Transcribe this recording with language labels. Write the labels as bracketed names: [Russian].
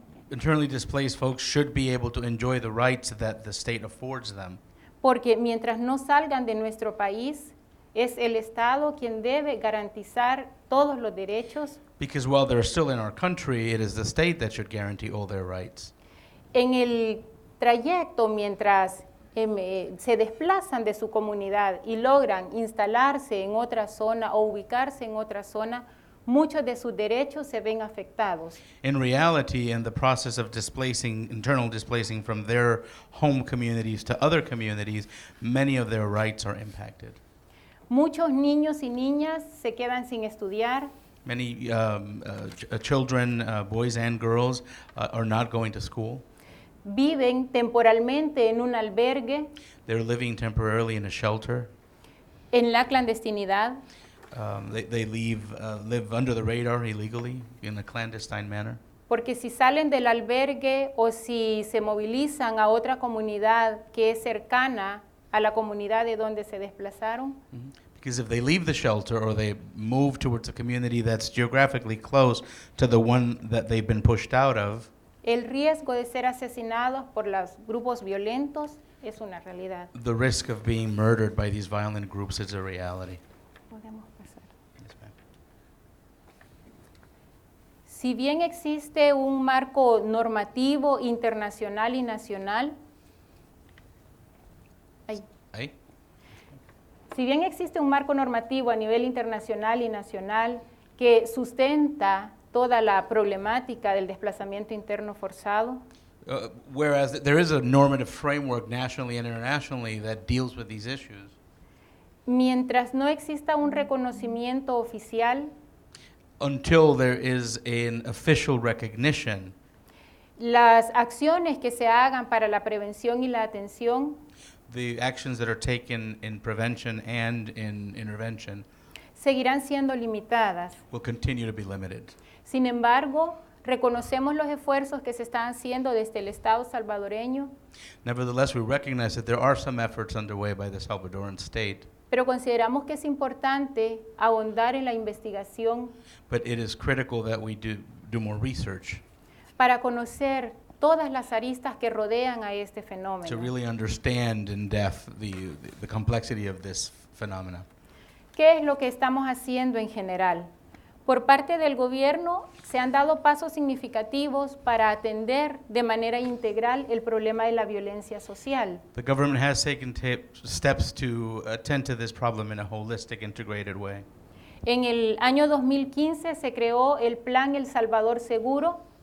[English] Internally displaced folks should be able to enjoy the rights that the state affords them. [Spanish] porque mientras no salgan de nuestro país, es el Estado quien debe garantizar todos los derechos [English] Because while they're still in our country, it is the state that should guarantee all their rights. [Spanish] En el trayecto, mientras se desplazan de su comunidad y logran instalarse en otra zona o ubicarse en otra zona, muchos de sus derechos se ven afectados. [English] In reality, in the process of internal displacing from their home communities to other communities, many of their rights are impacted. [Spanish] Muchos niños y niñas se quedan sin estudiar. [English] Many children, boys and girls, are not going to school. [Spanish] Viven temporalmente en un albergue, [English] They're living temporarily in a shelter. [Spanish] en la clandestinidad, [English] They live under the radar illegally in a clandestine manner. [Spanish] porque si salen del albergue o si se movilizan a otra comunidad que es cercana a la comunidad de donde se desplazaron, [English] Because if they leave the shelter or they move towards a community that's geographically close to the one that they've been pushed out of, [Spanish] el riesgo de ser asesinados por los grupos violentos es una realidad. [English] the risk of being murdered by these violent groups is a reality. [Spanish] Podemos pasar. [English] Yes, ma'am. [Spanish] Si bien existe un marco normativo internacional y nacional, Aye? si bien existe un marco normativo a nivel internacional y nacional que sustenta toda la problemática del desplazamiento interno forzado, [English] Whereas there is a normative framework nationally and internationally that deals with these issues, [Spanish] mientras no exista un reconocimiento oficial, [English] until there is an official recognition, [Spanish] las acciones que se hagan para la prevención y la atención [English] the actions that are taken in prevention and in intervention [Spanish] seguirán siendo limitadas. [English] will continue to be limited. [Spanish] Sin embargo, reconocemos los esfuerzos que se están haciendo desde el Estado salvadoreño, [English] Nevertheless, we recognize that there are some efforts underway by the Salvadoran state, [Spanish] pero consideramos que es importante ahondar en la investigación [English] but it is critical that we do more research [Spanish] para conocer todas las aristas que rodean a este [English] to [Spanish] fenómeno. [English] really understand in depth the complexity of this phenomena. [Spanish] ¿Qué es lo que estamos haciendo en general? Por parte del gobierno se han dado pasos significativos para atender de manera integral el problema de la violencia social. [English] The government has taken steps to attend to this problem in a holistic, integrated way. [Spanish] En el año 2015 se creó el Plan El Salvador Seguro,